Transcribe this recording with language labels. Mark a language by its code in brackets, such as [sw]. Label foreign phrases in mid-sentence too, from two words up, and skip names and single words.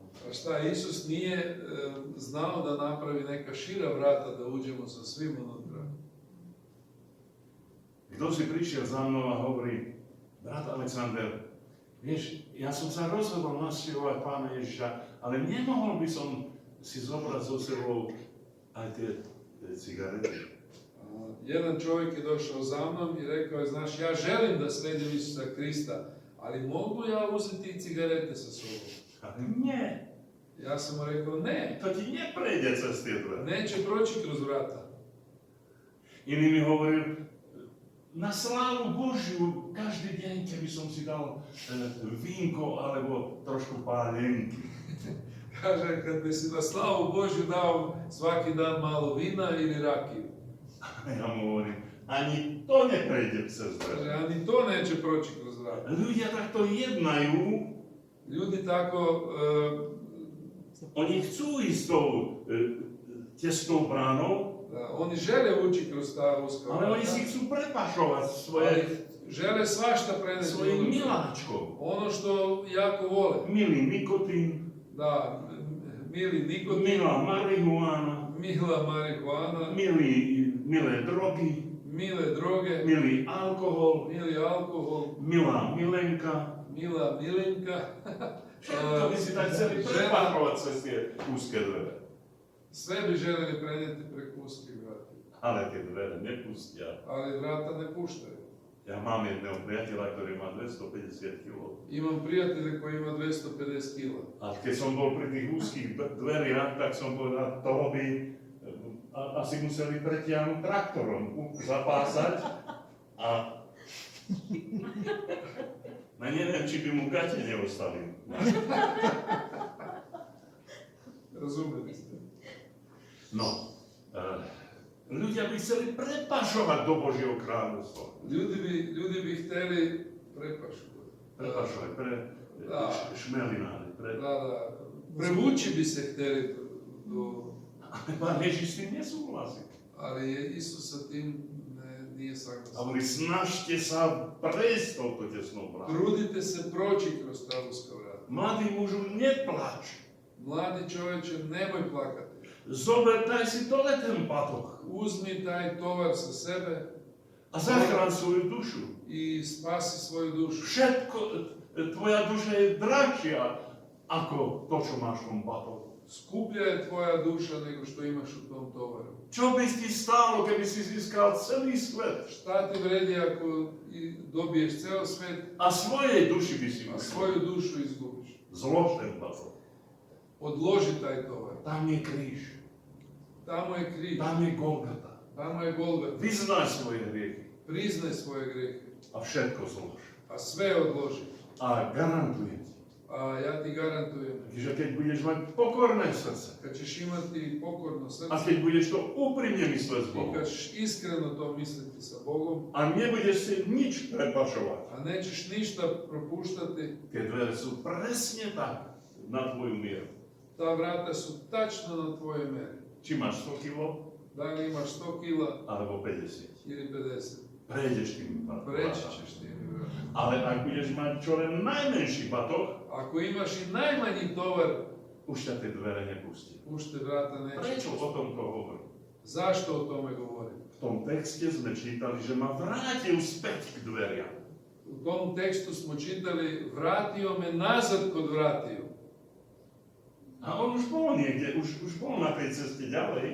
[sr] A šta, Isus nije znao da napravi neka šira vrata da uđemo sa svim unutra. [sk] Kto si prišiel za mnou a hovorí, brat Alexander, vieš, ja som sa rozhodol nasledovať Pána Ježiša, ale nemohol by som si zobrať so sebou aj tie cigarety. [sr] Jedan čovjek je došao za mnom i rekao je, znaš, ja želim da slijedim Isusa Krista, ali mogu ja uzeti i cigarete sa sobom? [sk] Ale nie, [sr] Ja sam mu rekao, ne, [sk] to ti neprejde cez tie dvere. [sr] neće proći kroz vrata. [sk] Iný mi hovoril, na slávu Božiu, každý deň, keby som si dal vínko alebo trošku pálenky. [sr] Kaže, kad bi si na slavu Božju dao svaki dan malo vina ili rakiju. [sk] A ja mu hovorím, ani to neprejde cez [sr] Kaže, [sk] dvere. [sr] ani to neće proći kroz vrata. [sk] Ľudia takto jednajú, [sr] Ljudi tako, [sk] oni chcú ísť tou tesnou bránou, [sr] oni žele ući kroz ta uska [sk] ale oni si [sr] vrata, [sk] chcú prepašovať [sr] ali žele svašta preneti [sk] svojim [sr] unutra. [sk] miláčkom. [sr] Ono što jako vole. [sk] Milý nikotín, [sr] Da, mili nikotin, [sk] milá marihuána, [sr] mila marihuana, [sk] milé drogy, [sr] mile droge, [sk] milý alkohol, [sr] mili alkohol, [sk] milá milenka. [sr] mila milinka. [sk] Všetko by si tak chceli prepašovať cez tie úzke dvere. [sr] Sve bi željeli prenijeti preko uskih vrata, [sk] Ale tie dvere nepustia. [sr] ali vrata ne puštaju. [sk] Ja mám jedného priateľa, ktorý má 250 kg. [sr] Imam prijatelja koji ima 250 kila. [sk] A keď som bol pri tých úzkých dveriach, tak som povedal, toho by asi museli pretiahnuť traktorom, zapásať. A no neviem, či by mu gate neostali. [sr] Razumeli ste? [sk] No, ľudia by chceli prepašovať do Božieho kráľovstva. [sr] Ljudi bi htjeli [sk] Prepašovať, [sr] Da. [sk] šmelinári. [sr] Da. Prevući bi se htjeli do... [sk] Ale Pán Ježiš s tým nesúhlasí. [sr] Ali je Isus sa tim nije [sk] A [sr] saglasan. [sk] hovorí, snažte sa prejsť touto tesnou bránou. [sr] Trudite se proći kroz ta uska vrata. [sk] Mladý mužu, neplač. [sr] Mladi čovječe, nemoj plakati. [sk] Zober, daj si dole ten batoh [sr] Uzmi taj tovar sa sebe [sk] a zachrán svoju dušu. [sr] i spasi svoju dušu. [sk] Všetko, tvoja duša je drahšia ako to, čo máš v tom batohu. [sr] Skuplja je tvoja duša nego što imaš u tom tovaru. [sk] Čo by ti stálo, keby si získal celý svet [sr] Šta ti vredi ako dobiješ ceo svet, [sk] a svojej duši by si [sr] a [sk] ušel? [sr] svoju dušu izgubiš? [sk] Zlož ten batoh. [sr] Odloži taj tovar. [sk] Tam je kríž, [sr] Tamo je križ, [sk] tam je Golgata. [sr] tamo je Golgota. [sk] Vyznaj svoje hriechy [sr] Priznaj svoje grehe, [sk] a všetko zlož. [sr] a sve odloži. [sk] A garantujem ti, [sr] A ja ti garantujem, [sk] že keď budeš mať pokorné srdce [sr] kad ćeš imati pokorno [sk] a [sr] srce [sk] keď budeš to úprimne mysleť s [sr] i [sk] Bohom [sr] kad ćeš iskreno to misliti sa Bogom, [sk] a nebudeš si nič prepašovať, [sr] a nećeš ništa propuštati, [sk] tie dvere sú presne tak na tvoju mieru. [sr] ta vrata su tačno na tvojoj meri. [sk] Či máš 100 kg [sr] Da li imaš 100 kila [sk] alebo 50. [sr] ili 50, [sk] Prejdeš tým [sr] preći [sk] vrátami. [sr] ćeš tými vratama. [sk] Ale ak budeš mať čo len najmenší batoh, [sr] Ako imaš i najmanji tovar, [sk] už ťa tie dvere nepustí. [sr] už te vrata neće [sk] Prečo o [sr] pustiti. [sk] tom to hovorím? [sr] Zašto o tome govorim? [sk] V tom texte sme čítali, že ma vrátil späť k dveriam. [sr] U tom tekstu smo čitali, vratio me nazad kod vratiju. [sk] A on už bol niekde, už bol na tej ceste ďalej,